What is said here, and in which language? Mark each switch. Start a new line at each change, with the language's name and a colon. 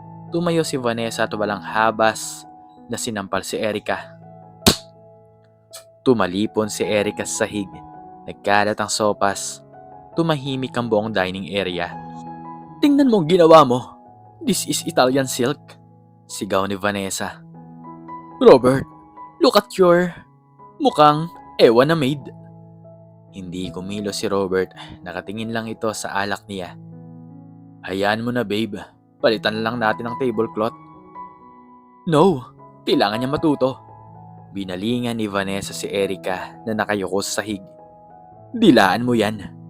Filipino: Tumayo si Vanessa at walang habas na sinampal si Erica. Tumalipon si Erica sa sahig. Nagkalat ang sopas. Tumahimik ang buong dining area. Tingnan mo ang ginawa mo.
English: This is Italian silk.
Filipino: Sigaw ni Vanessa.
English: Robert, look at your
Filipino: mukhang ewan na
English: maid.
Filipino: Hindi kumilos si Robert. Nakatingin lang ito sa alak niya. Hayaan mo na babe. Palitan lang natin ang tablecloth.
English: No,
Filipino: kailangan niya matuto. Binalingan ni Vanessa si Erica na nakayuko sa sahig. Dilaan mo yan.